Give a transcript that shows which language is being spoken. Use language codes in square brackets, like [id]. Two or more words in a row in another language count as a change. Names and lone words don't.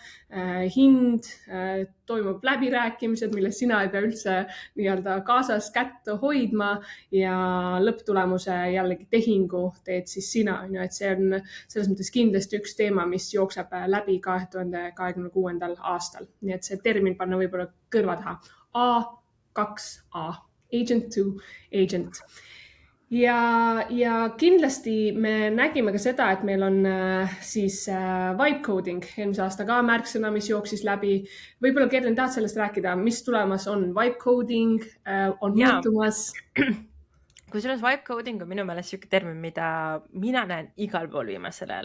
[et] hind, toimub läbirääkimised, milles sina ei pea üldse nii-öelda kaasas kätt hoidma ja lõpptulemuse jällegi tehingu teed siis sina, et see on selles mõttes kindlasti üks teema, mis jookseb läbi 2026. aastal. Nii et see termin panna võib-olla kõrva taha. [en] A2A. Agent to agent. [et] Ja kindlasti me nägime ka seda, et meil on siis [en] vibe coding [et] eelmise aasta ka märksõna, mis jooksis läbi. Võib-olla Kerlin, tahad sellest rääkida, mis tulemas on? [en] Vibe coding [et] on muutumas. Kusjuures [en] vibe coding [et] on minu meelest siuke termin, mida mina näen igal pool viimasel ajal.